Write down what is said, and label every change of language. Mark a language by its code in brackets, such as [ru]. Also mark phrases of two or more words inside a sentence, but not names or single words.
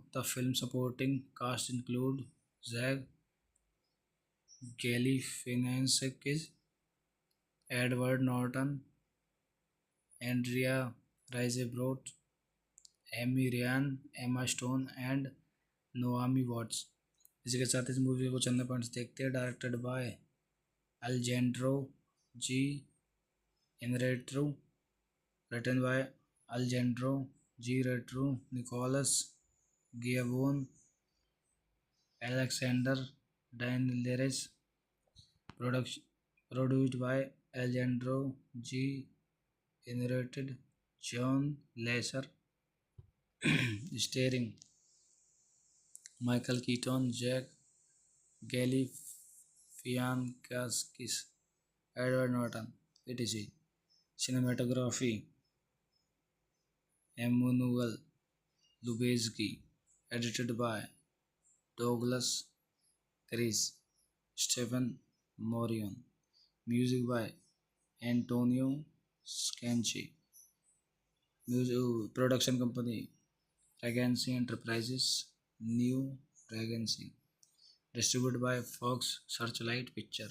[en] The film supporting cast include Zach Galifianakis, Edward Norton, Andrea Riseborough, Amy Ryan, Emma Stone and Naomi Watts। [hi] इसी के साथ इस मूवी को चंद पॉइंट्स देखते हैं। [en] directed by अल्जेंड्रो जी इनरेट्रू, written by अल्जेंड्रो जी रेट्रू, निकोलस गियावोन, एलेक्सेंडर डायनलेरेस, produced by अल्जेंड्रो जी इनरेटेड, जॉन लेसर, स्टेरिंग Michael Keaton, Jack Galifianakis, Edward Norton, etc. Cinematography Emmanuel Lubezki, edited by Douglas Chris, Stephen Morion, music by Antonio Scanchi, production company Regency Enterprises, New Regency, distributed by Fox Searchlight Picture.